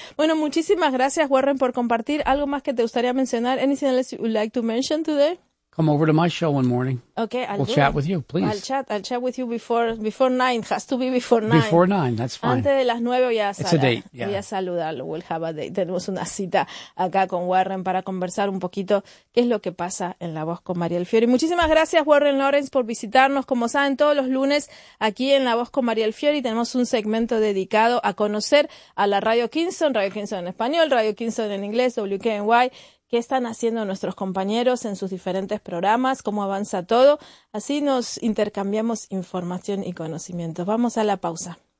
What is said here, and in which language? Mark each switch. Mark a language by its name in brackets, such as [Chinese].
[Spanish] Bueno, muchísimas gracias, Warren, por compartir. ¿Algo más que te gustaría mencionar? [English] Anything else you would like to mention today? Come over to my show one morning. Okay, we'll chat with you, please. I'll chat with you before 9. Has to be before 9. Before 9, that's fine. [Spanish] Antes de las 9 voy a saludarlo. [English] It's a date, yeah. [Spanish] Voy a saludarlo. [English] We'll have a date. [Spanish] Tenemos una cita acá con Warren para conversar un poquito qué es lo que pasa en La Voz con Mariel Fiori. Muchísimas gracias, Warren Lawrence, por visitarnos. Como saben, todos los lunes aquí en La Voz con Mariel Fiori tenemos un segmento dedicado a conocer a la Radio Kingston, Radio Kingston en español, Radio Kingston en inglés, WKNY, qué están haciendo nuestros compañeros en sus diferentes programas, cómo avanza todo. Así nos intercambiamos información y conocimientos. Vamos a la pausa.